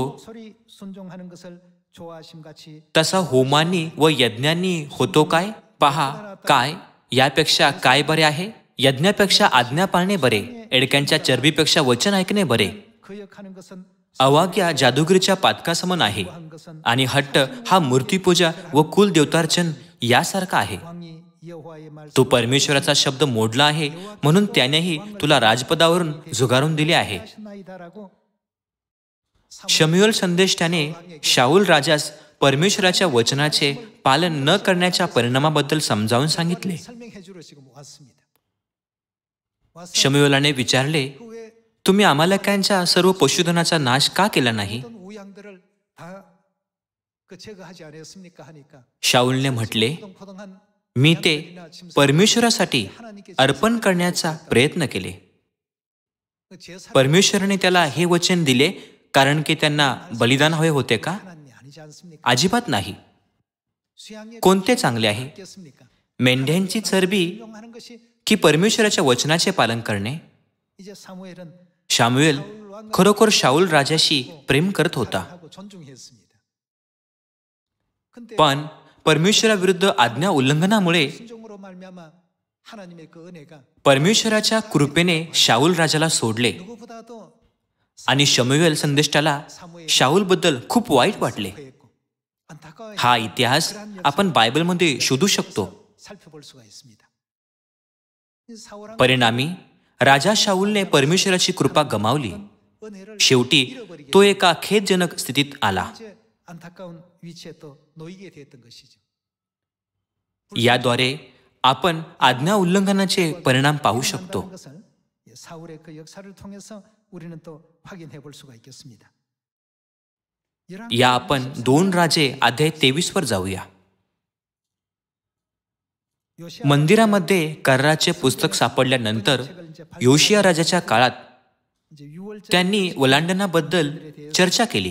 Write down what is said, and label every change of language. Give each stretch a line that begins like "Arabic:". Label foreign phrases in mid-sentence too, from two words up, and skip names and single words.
Korean: 소리 순종하는 것을 좋아하심 같이
Marathi: तसा होमांनी व यज्ञांनी होतो काय? पहा, काय यापेक्षा काय बरे आहे? यज्ञापेक्षा आज्ञा पाळणे बरे, एडक्यांच्या चरबीपेक्षा वचन ऐकणे बरे.
Korean: 거역하는 것은
Marathi: अवाग्या जादूगिरीच्या पातकासमान आहे आणि हट्ट हा मूर्तीपूजा व कुलदेवतार्चन यासारखा आहे.
Korean: 왕이 여호와의 말씀
Marathi: तो परमेश्वराचा शब्द मोडला आहे, म्हणून त्यानेही तुला राजपदावरून झुगारून दिले आहे.
Korean: 하시나이다라고
Marathi: शमूएल संदेष्टाने शाऊल राजास परमेश्वराच्या वचनाचे पालन न करण्याच्या परिणामाबद्दल समजावून सांगितले.
Korean: 설명해 주러 지금 왔습니다.
Marathi: शमूएलाने विचारले,
Korean: 그왜
Marathi: तुम्ही अमालेकांच्या सर्व पशुधनाचा नाश का केला नाही?
Korean: 어떤 우양들을 다 제거하지 않았습니까 하니까
Marathi: शाऊलने म्हटले,
Korean: 포동포동한
Marathi: मी ते परमेश्वरासाठी अर्पण करण्याचा प्रयत्न केले.
Korean: 제사
Marathi: परमेश्वराने त्याला हे वचन दिले कारण की त्यांना बलिदान हवे होते का?
Korean: 하나님이 아니지 않습니까?
Marathi: अजिबात नाही.
Korean: 수양의
Marathi: कोणते चांगले आहे?
Korean: 겠습니까?
Marathi: मेंढ्यांची चरबी
Korean: 하는 것이
Marathi: की परमेश्वराच्या वचनाचे पालन करणे?
Korean: 이제 사무엘은
Marathi: शामुएल खरोखर शाऊल राजाशी प्रेम करत होता,
Korean: 하고 존중했습니다. 근데
Marathi: पण परमेश्वराविरुद्ध आज्ञा उल्लंघनामुळे
Korean: 순종으로 말미암아 하나님의 그 은혜가
Marathi: परमेश्वराच्या कृपेने शाऊल राजाला सोडले
Korean: 누구보다도
Marathi: आणि शमूएल संदेष्टाला शाऊलबद्दल खूप वाईट वाटले.
Korean: 했고 안타까워
Marathi: हा इतिहास आपण बायबलमध्ये शोधू शकतो.
Korean: 살펴볼 수가 있습니다. 이 사울왕
Marathi: परिणामी राजा शाऊलने परमेश्वराची कृपा गमावली.
Korean: 은혜를
Marathi: शेवटी तो एका खेदजनक स्थितीत आला.
Korean: 이제 안타까운 위치에 또 놓이게 됐던 것이죠.
Marathi: याद्वारे आपण आज्ञा उल्लंघनाचे परिणाम पाहू शकतो.
Korean: 한다는 것을 사울의 그 역사를 통해서 우리는 또 확인해 볼 수가 있겠습니다.
Marathi: या आपण 2 राजे अध्याय 23 वर जाऊया. मंदिरामध्ये कराराचे पुस्तक सापडल्यानंतर योशिया राजाच्या काळात त्यांनी ओलांडनाबद्दल चर्चा केली.